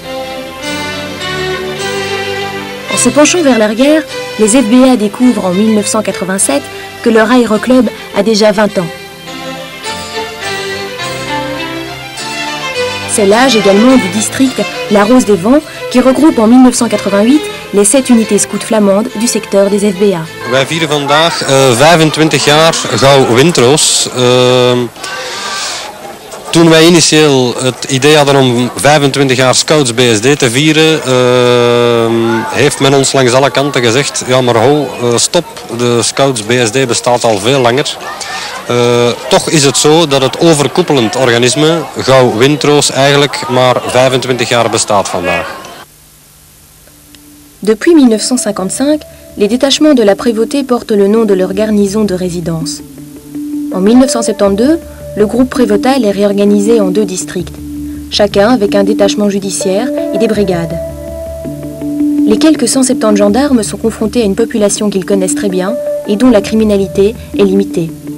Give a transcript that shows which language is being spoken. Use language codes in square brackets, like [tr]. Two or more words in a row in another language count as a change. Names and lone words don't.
[fr] En se penchant vers l'arrière, les FBA découvrent en 1987 que leur aéroclub a déjà 20 ans. C'est l'âge également du district La Rose des Vents qui regroupe en 1988 les 7 unités scouts flamandes du secteur des FBA. [nl] Wij vieren vandaag 25 jaar Gauw Windroos. Toen wij initieel het idee hadden om 25 jaar Scouts BSD te vieren, heeft men ons langs alle kanten gezegd, ja maar ho, stop, de Scouts BSD bestaat al veel langer. Toch is het zo dat het overkoepelend organisme, Gauw Windroos, eigenlijk maar 25 jaar bestaat vandaag. [fr] Depuis 1955, les détachements de la prévôté portent le nom de leur garnison de résidence. En 1972, le groupe prévôtal est réorganisé en 2 districts, chacun avec un détachement judiciaire et des brigades. Les quelques 170 gendarmes sont confrontés à une population qu'ils connaissent très bien et dont la criminalité est limitée.